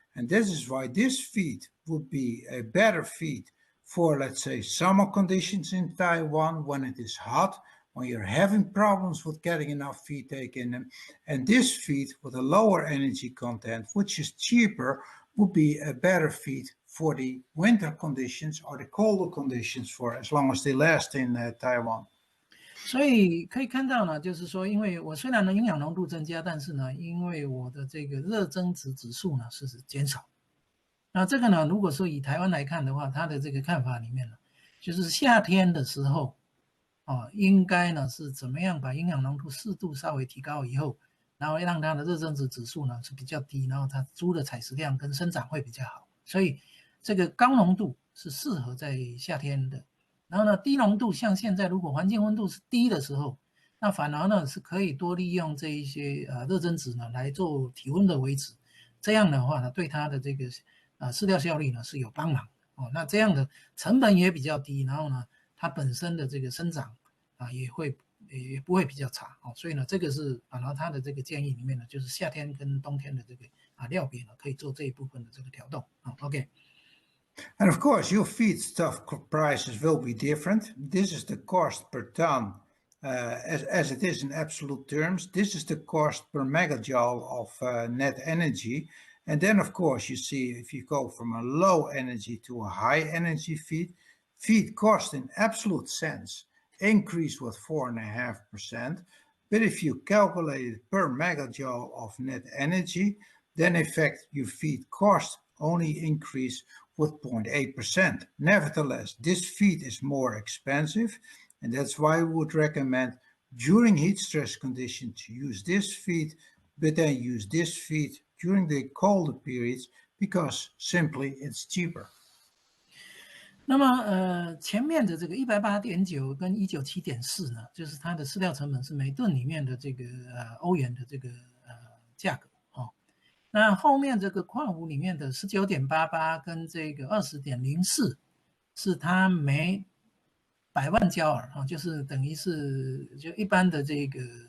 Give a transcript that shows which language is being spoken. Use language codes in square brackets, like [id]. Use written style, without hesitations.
[en] And this is why this feed would be a better feed for, let's say, summer conditions in Taiwan when it is hot, when you're having problems with getting enough feed taken. And this feed with a lower energy content, which is cheaper, would be a better feed for the winter conditions or the colder conditions for as long as they last in Taiwan. [zh] 所以可以看到呢，就是说，因为我虽然呢营养浓度增加，但是呢，因为我的这个热增值指数呢是减少。那这个呢，如果说以台湾来看的话，它的这个看法里面呢，就是夏天的时候应该呢是怎么样把营养浓度适度稍微提高以后，然后让它的热增值指数呢是比较低，然后它猪的采食量跟生长会比较好。所以这个高浓度是适合在夏天的。然后呢，低浓度像现在如果环境温度是低的时候，那反而呢是可以多利用这一些热增值呢来做体温的维持。这样的话呢，对它的这个饲料效率呢是有帮忙那这样的成本也比较低，然后呢，它本身的这个生长也不会比较差所以呢，这个是反而它的这个建议里面呢，就是夏天跟冬天的这个料别呢，可以做这一部分的这个调动OK。 [en] And of course, your feedstuff prices will be different. This is the cost per ton as it is in absolute terms. This is the cost per megajoule of net energy. And then, of course, you see if you go from a low energy to a high energy feed cost in absolute sense increased with 4.5%. But if you calculate it per megajoule of net energy, then in fact your feed cost only increase with 0.8%. Nevertheless, this feed is more expensive, and that's why we would recommend during heat stress conditions to use this feed, but then use this feed during the colder periods because simply it's cheaper. [zh] 那么前面的这个108.9跟197.4呢，就是它的饲料成本是每吨里面的这个欧元的这个价格那后面这个矿物里面的19.88跟这个20.04是它每100万焦耳就是等于是就一般的这个